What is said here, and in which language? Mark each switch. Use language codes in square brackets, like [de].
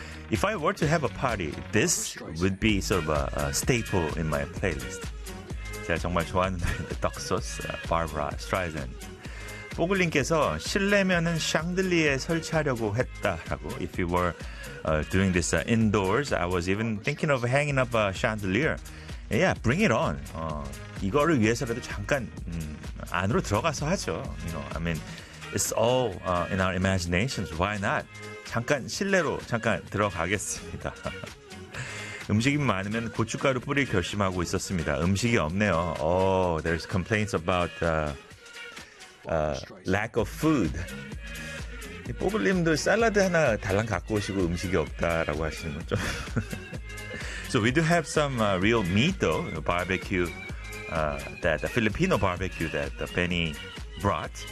[en] If I were to have a party, this would be sort of a staple in my playlist. [ko] 제가 정말 좋아하는 노래인데, Duck Sauce, Barbara Streisand. 보글링께서 실내면은 샹들리에 설치하려고 했다라고. [en] If you were doing this indoors, I was even thinking of hanging up a chandelier. Yeah, bring it on. [ko] 이거를 위해서라도 잠깐 안으로 들어가서 하죠. [en] You know, I mean, it's all in our imaginations. Why not? [ko] 잠깐 실내로 잠깐 들어가겠습니다. 음식이 많으면 고춧가루 뿌릴 결심하고 있었습니다. 음식이 없네요. [en] Oh, there's complaints about lack of food. [ko] 뽀글님도 샐러드 하나 달랑 갖고 오시고 음식이 없다라고 하시는 거죠. [en] So we do have some real meat though, barbecue, that the Filipino barbecue that the Benny brought.